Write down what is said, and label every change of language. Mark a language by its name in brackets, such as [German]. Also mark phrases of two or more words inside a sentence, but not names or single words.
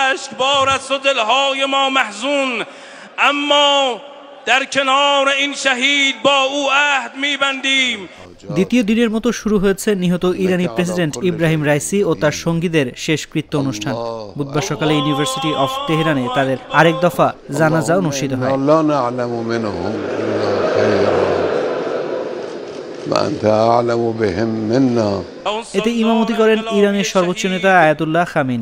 [Persian] اشکبار است و دلهای ما محزون، اما در کنار این شهید با او عهد می‌بندیم। [Bangla] দ্বিতীয় দিনের মতো শুরু হয়েছে নিহত ইরানি প্রেসিডেন্ট ইব্রাহিম রাইসি ও তার সঙ্গীদের শেষকৃত্য অনুষ্ঠান। বুধবার সকালে ইউনিভার্সিটি অফ তেহরানে তাদের আরেক দফা জানাজা অনুষ্ঠিত হয়। এতে ইমামতি করেন ইরানের সর্বোচ্চ নেতা আয়াতুল্লাহ খামেনি।